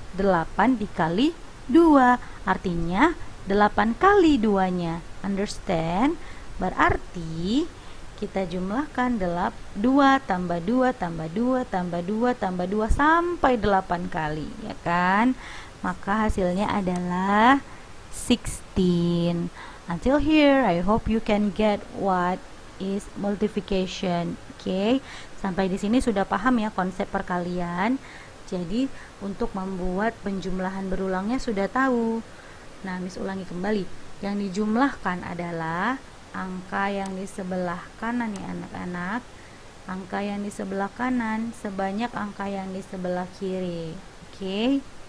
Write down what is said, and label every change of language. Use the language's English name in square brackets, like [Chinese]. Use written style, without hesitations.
[Indonesian] 8 dikali 2. Artinya 8 kali 2-nya. [English] Understand? [Indonesian] Berarti kita jumlahkan 2 tambah 2 tambah 2 tambah 2 tambah 2 sampai 8 kali, ya kan? Maka hasilnya adalah 16. [English] Until here, I hope you can get what is multiplication. [Indonesian] Oke, sampai di sini sudah paham ya konsep perkalian. Jadi untuk membuat penjumlahan berulangnya sudah tahu. Nah, Miss ulangi kembali. Yang dijumlahkan adalah angka yang di sebelah kanan ya anak-anak. Angka yang di sebelah kanan sebanyak angka yang di sebelah kiri. Oke.